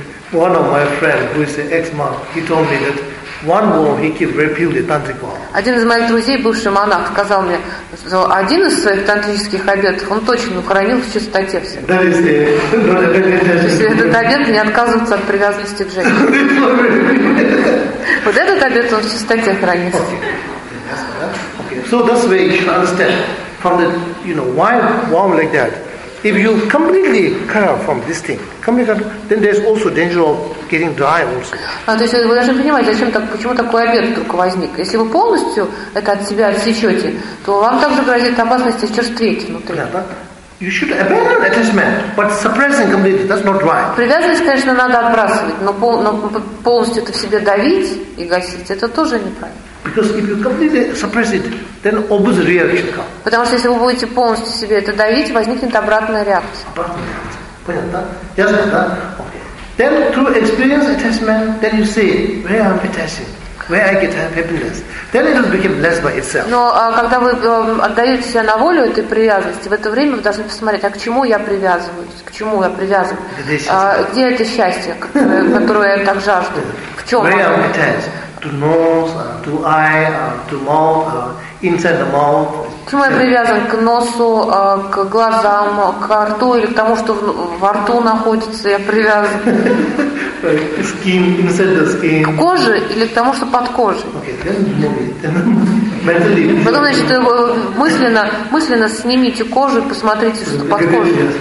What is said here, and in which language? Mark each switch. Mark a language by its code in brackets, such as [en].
[en] One of my friends, who is an ex-monk, he told me that one woman, he keep repeating the tantric vow. [ru] Один из моих друзей, бывший монах, сказал мне, что один из своих тантрических обетов он точно хранил в чистоте все. Этот обет не отказываться от привязанности к женщине. Вот этот обет он в чистоте хранил. [en] So that's where you should understand from the, you know, why vow like that. If you completely cut off from this thing, then there's also danger of getting dry also. [ru] То есть вы должны понимать, зачем так, почему такой обет вдруг возник. Если вы полностью это от себя отсечете, то вам также грозит опасность исчерстветь внутри. [en] You should abandon attachment, but suppressing completely, that's not right. [ru] Привязанность, конечно, надо отбрасывать, но полностью это в себе давить и гасить, это тоже неправильно. [en] Because if you completely suppress it, then opposite reaction comes. [ru] Потому что если вы будете полностью себе это давить, возникнет обратная реакция. Обратная реакция. Понятно, да? Ясно, да? [en] Then through experience attachment, then you see where I'm attaching, where I get happiness. Then it will become less by itself. [ru] Но когда вы отдаете себя на волю этой привязанности, в это время вы должны посмотреть, а к чему я привязываюсь, к чему я привязан? Где это счастье, которое я так жажду? В чем? [en] Where I'm attached. To nose, to eye, to mouth, inside the mouth. [ru] Почему я привязан к носу, к глазам, к рту или к тому, что во рту находится, я привязан? [en] Skin, inside the skin. [ru] К коже или к тому, что под кожей? [en] Okay, then move it. [ru] Потом, значит, мысленно снимите кожу и посмотрите, что под кожей.